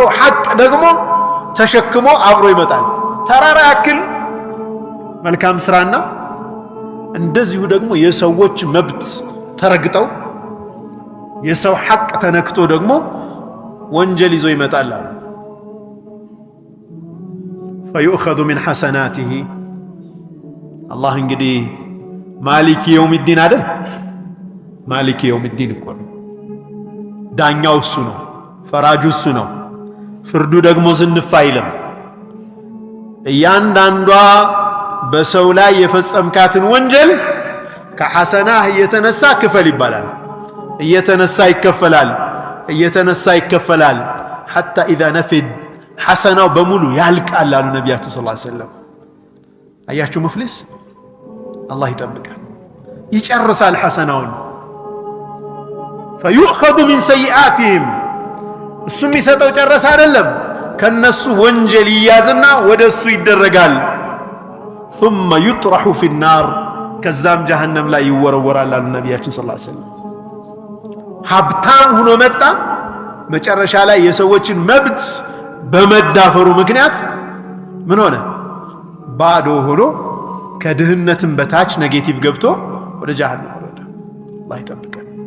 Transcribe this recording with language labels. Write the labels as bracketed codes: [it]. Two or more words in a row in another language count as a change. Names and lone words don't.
[am] ሐቅ ደግሞ ተሸክሞ አብሮ ይመጣል። ተራራ ያክል መልካም ስራና እንደዚሁ ደግሞ የሰዎች መብት ተረግጠው የሰው ሐቅ ተነክቶ ደግሞ ወንጀል ይዞ ይመጣል አሉ። [ar] فيؤخذ من حسناته الله [am] እንግዲህ [ar] مالك يوم الدين [am] አይደል? [ar] مالك يوم الدين [am] እኮ ነው። ዳኛው እሱ ነው፣ ፈራጁ እሱ ነው። ፍርዱ ደግሞ ዝንፍ አይልም። እያንዳንዷ በሰው ላይ የፈጸምካትን ወንጀል ከሐሰናህ እየተነሳ ክፈል ይባላል። እየተነሳ ይከፈላል [ar] حتى إذا نفد [am] ሐሰናው በሙሉ ያልቃል አሉ ነቢያችን [ar] صلى الله عليه وسلم። [am] አያችሁ ሙፍሊስ አላህ ይጠብቃል። ይጨርሳል ሐሰናውን [ar] فيؤخذ من سيئاتهم [am] እሱ የሚሰጠው ጨረሰ አይደለም ከነሱ ወንጀል ይያዝና ወደሱ ይደረጋል [ar] ثم يطرح في النار [am] ከዛም ጀሃነም ላይ ይወረወራል አሉ ነብያችን [ar] صلى الله عليه وسلم [am] ሀብታም ሆኖ መጣ መጨረሻ ላይ የሰዎችን መብት በመዳፈሩ ምክንያት ምን ሆነ ባዶ ሆኖ ከድህነትም በታች ኔጌቲቭ ገብቶ ወደ ጀሃነም ወረደ አላህ ይጠብቀን